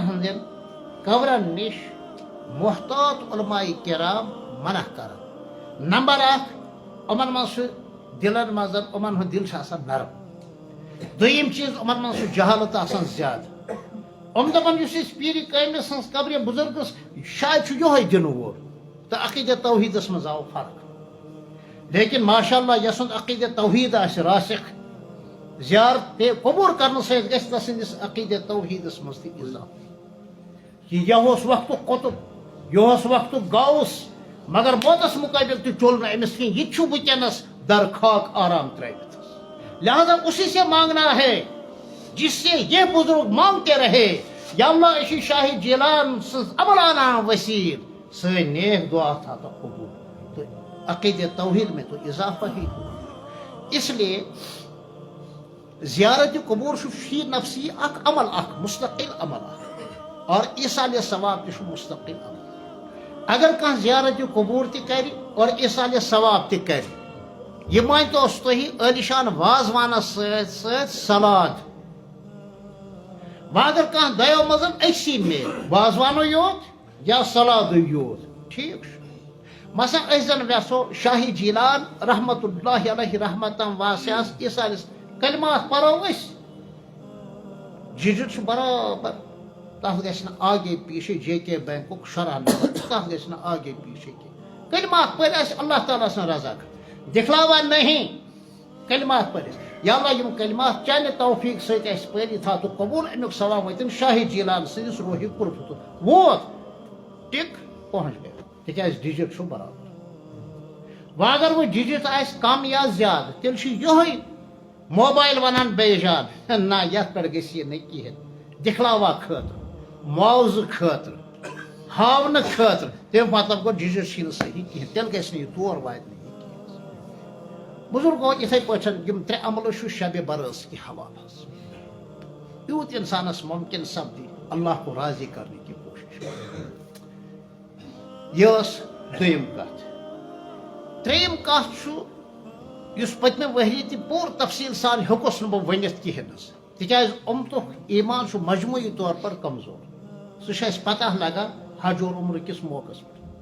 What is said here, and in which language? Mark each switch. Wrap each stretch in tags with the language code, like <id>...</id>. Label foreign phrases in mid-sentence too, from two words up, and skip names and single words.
<ks>ہندین قبرن نش محتاط علماء کرام منع کران نمبر اکھ یِمن منٛز دلن منٛز یِمن ہُنٛد دل چھُ آسان نرم دوٚیِم چیٖز یِمن منٛز چھُ جہالت آسان زیادٕ یِم دپان یُس أسۍ پیٖرِ کامہِ سٕنٛز قبرِ بُزرگس شاید چھُ یِہوے دِنہٕ وول تہٕ عقیٖدت توحیٖدس منٛز آو فرق لیکن ماشاء اللہ یس سُنٛد عقیٖدت توحیٖد آسہِ راسخ زیارت قبول کرنے سۭتۍ گژھِ تسٕنٛدِس عقیٖدت توحیٖدس منٛز تہِ اضافہٕ یہِ اوس وقتُک قطب یہِ اوس وقتُک غوث مگر موتس مقابل تہِ چول نہٕ أمِس کینٛہہ یہِ تہِ چھُ وٕنکیٚنس در خاک آرام ترٲوِتھ</ks> <ur>لہذا اسی سے مانگنا ہے جس سے یہ بزرگ مانگتے رہے</ur> <ks>یا اللہ أسۍ چھِ شاہ جیلان سٕنٛز عملانہ وسیل سٲنۍ</ks> <ur>نیک دعا تھا تو قبول تو عقیدت توحید میں تو اضافہ ہی ہوا اس لیے زیارت قبور فی نفسی اک عمل اک مستقل عمل</ur> <ks>اک اور ایصال ثواب تہ مستقل عمل اگر کانٛہہ زیارت قبور تہ کر اور ایصال ثواب تہ کر یہ مانتوس تُہۍ عٲلِشان وازوانس سۭتۍ سۭتۍ سلاد وۄنۍ اگر کانٛہہ دۄیو منٛز أکسی میلہِ وازوانو یوت یا سلادٕے یوت ٹھیٖک چھُ مثلاً أسۍ زن ویژھو شاہ جیلان رحمتہ اللہ علیہ رحمتاً واسعس ایصالس کلمات پرو أسۍ جِجِر چھُ برابر تتھ گژھِ نہٕ</ks> <ur>آگے پیچھے</ur> <ks>جے کے بینکُک شرح نمبر تتھ گژھِ نہٕ</ks> <ur>آگے پیچھے</ur> <ks>کینٛہہ کلمات پٔرۍ اَسہِ اللہ تعالیٰ سٕنٛز رضا</ks> <ur>دکھلاوا نہیں</ur> <ks>کلمات پٔرِتھ یا اللہ یِم کلمات چانہِ توفیٖق سۭتۍ اَسہِ پٔرِتھ تھاو تہٕ قبوٗل امیُک ثواب وٲتِن شاہ جیلان سٕنٛدِس روحِ قربت ووت</ks> <ur>ٹِک پہنچ گیا</ur> <ks>تِکیازِ ڈِجِٹ چھُ برابر وۄنۍ اگر وۄنۍ ڈِجِٹ آسہِ کم یا زیادٕ تیٚلہِ چھُ یِہوے موبایل ونان بیٚیہِ جان نہ یتھ پٮ۪ٹھ گژھِ یہِ نہٕ کِہینۍ دِکھلاوا خٲطرٕ معاوضہٕ خٲطرٕ ہاونہٕ خٲطرٕ تمیُک مطلب گوٚو ڈِجِٹ چھُے نہٕ صحیح کِہینۍ تیٚلہِ گژھِ نہٕ یہِ تور واتہِ نہٕ یہِ کِہینۍ بُزرگو یِتھے پٲٹھۍ یِم ترٛےٚ عملہٕ چھُ شبِ برٲژ کہِ حوالہٕ حظ یوٗت انسانس ممکن سپدِ</ks> <ur>اللہ کو راضی</ur> <ks>کرنہٕ کی کوٗشش یہِ ٲس دوٚیِم کتھ ترٛیٚیِم کتھ چھُ یُس پٔتمہِ ؤری تہِ پوٗرٕ تفصیٖل سان ہیوٚکُس نہٕ بہٕ ؤنِتھ کِہینۍ حظ تِکیازِ اُمتُک ایمان چھُ</ks> <ur>مجموعی طور پر</ur> <ks>کمزور سُہ چھُ اَسہِ پتہ لگان حج اور عمرٕ کِس موقعس پٮ۪ٹھ</ks>